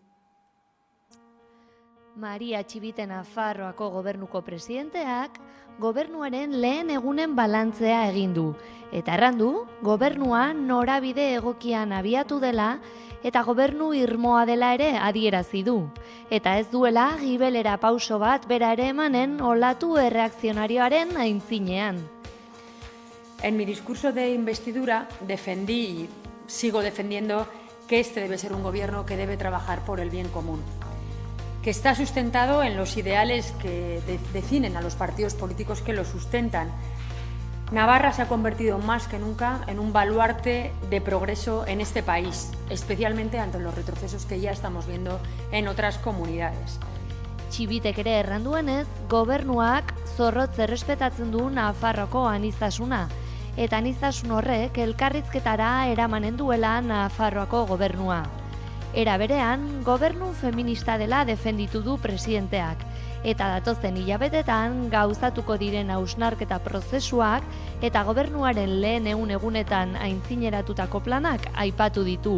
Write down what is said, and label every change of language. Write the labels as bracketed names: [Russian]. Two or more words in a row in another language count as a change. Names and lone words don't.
[Basque] Maria Txibite Nafarroako gobernuko presidenteak gobernuaren lehen egunen balantzea egin du. Eta errandu, gobernua norabide egokian abiatu dela eta gobernu irmoa dela ere adierazi du. Eta ez duela gibelera pauso bat bera ere emanen olatu erreakzionarioaren aintzinean. [Spanish] En mi discurso de investidura defendí y sigo defendiendo que este debe ser un gobierno que debe trabajar por el bien común, que está sustentado en los ideales que definen a los partidos políticos que lo sustentan. Navarra se ha convertido más que nunca en un baluarte de progreso en este país, especialmente ante los retrocesos que ya estamos viendo en otras comunidades. [Basque] Txibitek ere erranduenez, gobernuak zorrotz errespetatzen du Nafarroko aniztasuna, eta aniztasun horrek elkarrizketara eramanen duela Nafarroako gobernua. Era berean, gobernu feminista dela defenditu du presidenteak, Eta datozen hilabetetan gauzatuko diren hausnarketa prozesuak eta gobernuaren lehen egunetan aintzineratutako planak aipatu ditu.